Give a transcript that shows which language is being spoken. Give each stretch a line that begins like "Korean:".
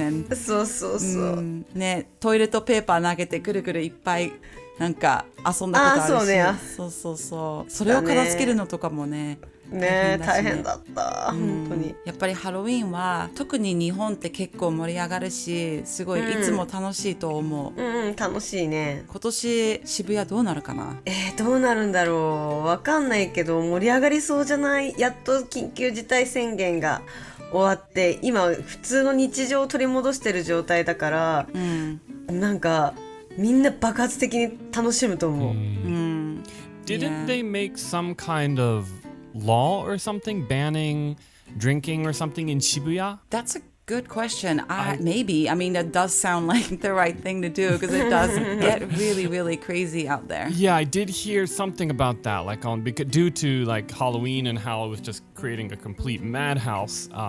English: And
Japanese: そうそうそう。ね、トイレットペーパー投げてくるくるいっぱいなんか遊んだことあるし、そうそれを片付けるのとかもね。ね、大変だった本当に。やっぱりハロウィンは特に日本って結構盛り上がるし、すごいいつも楽しいと思う。楽しいね。今年渋谷どうなるかな？どうなるんだろう、わかんないけど盛り上がりそうじゃない？やっと緊急事態宣言が終わって今普通の日常を取り戻してる状態だから、なんかみんな爆発的に楽しむと思う。
English: Didn't they make some kind of law or something banning drinking or something in Shibuya? That's a good question. Maybe. I mean, that does sound like the right thing to do because it does get really, really crazy out there. Yeah, I did hear something about that, like due to like Halloween and how it was just creating a complete madhouse.